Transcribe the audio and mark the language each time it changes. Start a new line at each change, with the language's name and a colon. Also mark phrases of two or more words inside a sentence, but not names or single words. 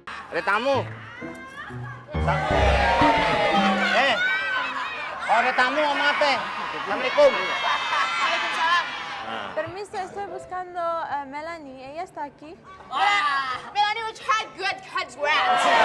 Indonesian: Ada tamu. Kalau ada tamu ngomong apa? Assalamualaikum. Waalaikumsalam.
Spanish: Permiso, estoy buscando Melanie. ¿Ella está aquí? Hola, Melanie,
English: which had good congrats.